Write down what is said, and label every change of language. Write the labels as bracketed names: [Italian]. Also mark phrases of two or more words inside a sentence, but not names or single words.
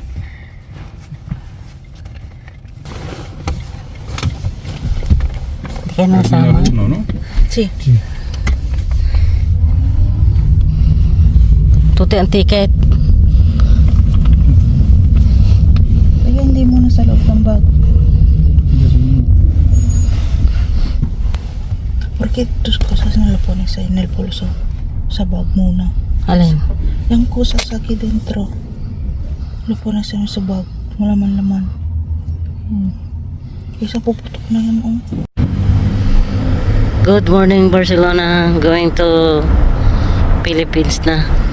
[Filipino] Hindi kayo nasama? No? Si. Tuti ang ticket. Ay, hindi mo na sa loob ng bag. [Spanish] Porque tus cosas no lo pones ahí en el bolso. [Filipino] Sa bag muna. Alin? [Spanish] Yung cosas aquí dentro. Lo pones ahí [Filipino] sa bag. Wala man laman. Isa puputok na yan, oh. [English] Good morning, Barcelona. Going to Philippines na.